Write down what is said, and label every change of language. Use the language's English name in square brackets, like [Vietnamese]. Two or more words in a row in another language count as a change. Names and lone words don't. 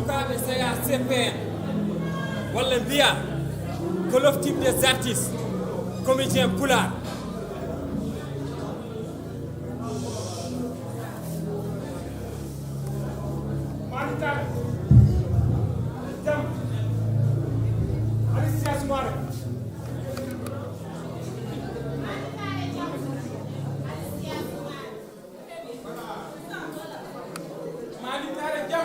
[Fula] CPN wala mbiya collectif des artistes comédien pulaar manita jam Alicia Soumaré manita jam